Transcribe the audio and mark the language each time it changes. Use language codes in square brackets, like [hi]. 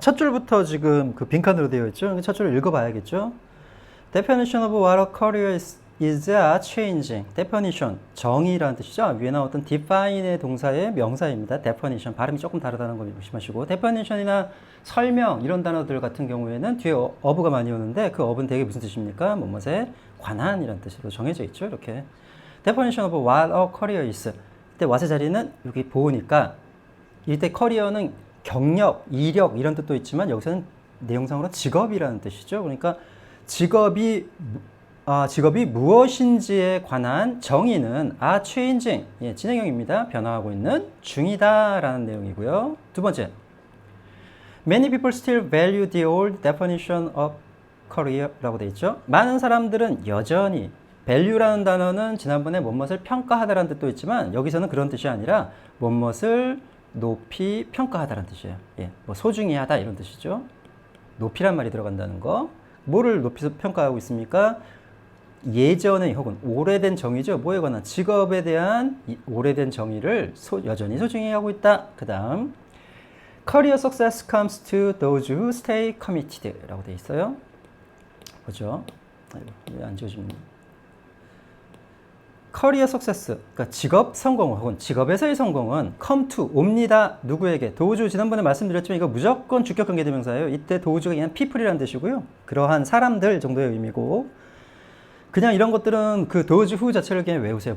[ko] 첫 줄부터 지금 그 빈칸으로 되어 있죠. 첫 줄을 읽어봐야겠죠. [en] Definition of what a career is a changing. [ko] Definition, 정의라는 뜻이죠. 위에 나왔던 define의 동사의 명사입니다. Definition, 발음이 조금 다르다는 거 조심하시고. Definition이나 설명 이런 단어들 같은 경우에는 뒤에 of가 많이 오는데 그 of는 되게 무슨 뜻입니까? 뭐뭐에 관한이라는 뜻으로 정해져 있죠. 이렇게. [en] Definition of what a career is. [ko] 그때 what의 자리는 여기 보니까 이때 커리어는 경력, 이력 이런 뜻도 있지만 여기서는 내용상으로 직업이라는 뜻이죠. 그러니까 직업이 무엇인지에 관한 정의는 changing, 예, 진행형입니다. 변화하고 있는 중이다라는 내용이고요. [en] 두 번째, many people still value the old definition of career [ko] 라고 되어 있죠. 많은 사람들은 여전히 value라는 단어는 지난번에 무엇을 평가하다라는 뜻도 있지만 여기서는 그런 뜻이 아니라 무엇을 높이 평가하다라는 뜻이에요. 예, 뭐 소중히 하다 이런 뜻이죠. 높이란 말이 들어간다는 거. 뭐를 높이 평가하고 있습니까? 예전의 혹은 오래된 정의죠. 뭐에 관한 직업에 대한 오래된 정의를 여전히 소중히 하고 있다. 그 다음 [en] Career success comes to those who stay committed [ko] 라고 되어 있어요. 보죠. 왜 안 지워집니까? 커리어 석세스, 그러니까 직업 성공 혹은 직업에서의 성공은 come to, 옵니다. 누구에게? 도우주, 지난번에 말씀드렸지만 이거 무조건 주격 관계 대명사예요. 이때 도우주가 그냥 people이라는 뜻이고요. 그러한 사람들 정도의 의미고 그냥 이런 것들은 그 도우주 후 자체를 그냥 외우세요.